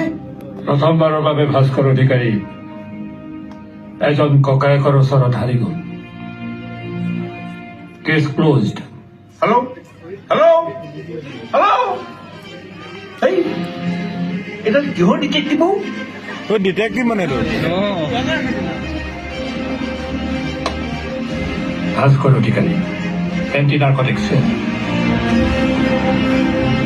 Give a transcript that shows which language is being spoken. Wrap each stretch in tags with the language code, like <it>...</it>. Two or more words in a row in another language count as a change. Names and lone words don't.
<as>প্ৰথমবাৰৰ বাবে ভাস্কৰ অধিকাৰী এজন ককায়েকৰ ওচৰত হাৰি গ'ল</as> <en>case closed hello hello hello'</en> <as>এই এটা কিহৰ ডিটেক্টিভ</as> <hi>वो डिटेक्टिव मने तो</hi> <as>ভাস্কৰ অধিকাৰী</as> <en>anti narcotics</en>